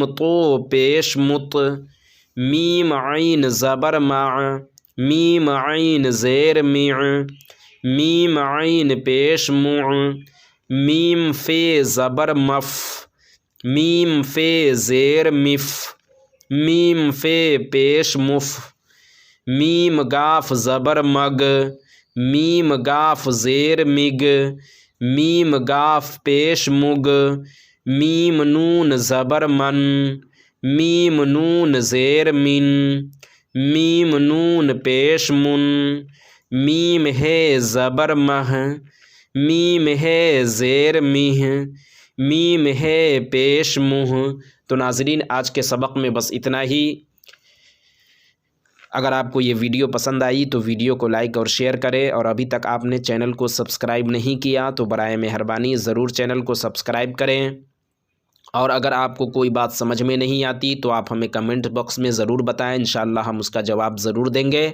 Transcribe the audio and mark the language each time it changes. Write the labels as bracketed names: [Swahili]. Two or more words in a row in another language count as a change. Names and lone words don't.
[Urdu] تو پیش مت، میم عین زبر مع، میم عین زیر مع، میم عین پیش مع، میم فے زبر مف، میم فے زیر مف، میم فے پیش مف، میم گاف زبر مگ، میم گاف زیر مگ، میم گاف پیش مگ، میم نون زبر من، میم نون زیر من، میم نون پیش من، میم ہے زبر مہ، میم ہے زیر مہ، میم ہے پیش مہ۔ تو ناظرین آج کے سبق میں بس اتنا ہی۔ اگر آپ کو یہ ویڈیو پسند آئی تو ویڈیو کو لائک اور شیئر کریں، اور ابھی تک آپ نے چینل کو سبسکرائب نہیں کیا تو برائے مہربانی ضرور چینل کو سبسکرائب کریں، اور اگر آپ کو کوئی بات سمجھ میں نہیں آتی تو آپ ہمیں کمنٹ باکس میں ضرور بتائیں، انشاءاللہ ہم اس کا جواب ضرور دیں گے۔